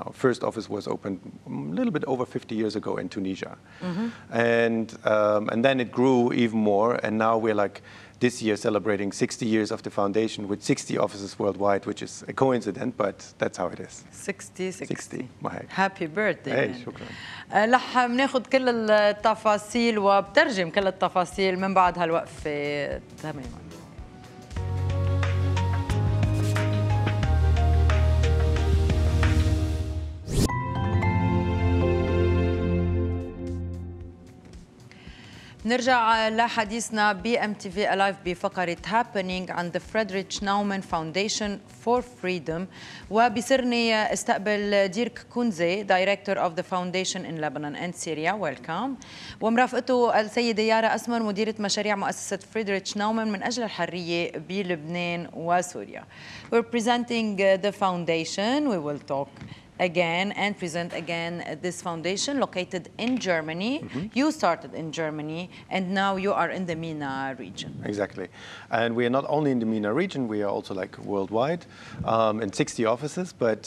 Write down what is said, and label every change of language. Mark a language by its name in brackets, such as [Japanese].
[English] Our first office was opened a little bit over 50 years ago in Tunisia. And then it grew even more, and now we're like this year celebrating 60 years of the foundation with 60 offices worldwide, which is a coincidence, but that's how it is. 60. [Arabic] ما [English] Happy birthday. [Arabic] هيك شكرا. رح بناخذ كل التفاصيل وبترجم كل التفاصيل من بعد هالوقفة تماما. نرجع لحديثنا BMTV Alive بفقرة هابينينج عن The Friedrich Naumann Foundation for Freedom. وبصرني استقبل ديرك كونزي [English] Director of the Foundation in Lebanon and Syria. Welcome. [Arabic] ومرافقته السيدة يارا أسمر مديرة مشاريع مؤسسة فريدرش ناومان من أجل الحرية بلبنان وسوريا. [English] We're presenting the foundation. We will talk again and present again this foundation located in Germany. You started in Germany and now you are in the MENA region. Exactly. And we are not only in the MENA region, we are also like worldwide in 60 offices, but